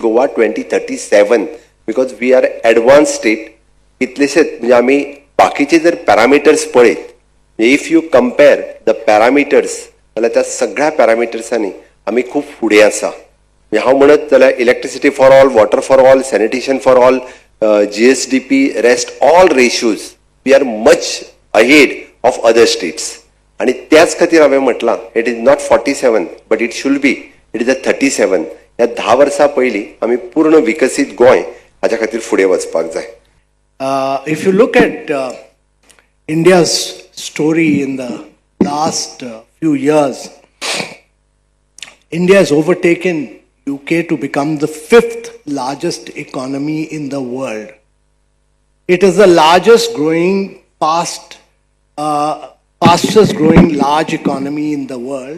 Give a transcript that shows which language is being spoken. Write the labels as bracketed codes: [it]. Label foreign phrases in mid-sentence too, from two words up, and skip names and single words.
[en] गोवा 2037 because we are advance state [kok] इतलेशेच म्हणजे आमी बाकीचे जर पॅरामिटर्स पळयत [en] if you compare the parameters [kok] जाल्यार त्या सगळ्या पॅरामिटर्सांनी आमी खूब फुडें आसा हांव म्हणत जाल्यार [en] electricity for all water for all sanitation for all GSDP rest all ratios we are much ahead of other states [kok] आणि त्याच खातीर हांवें म्हटलां [en] it is not 47 but it should be it is 37 [kok] ह्या 10 वर्सां पयलीं आमी पूर्ण विकसीत गोंय हाच्या खातीर फुडें वचपाक जाय. [en] If you look at India's story in the last few years, India has overtaken UK to become the 5th largest economy in the world. It is the largest growing, fastest growing large economy in the world.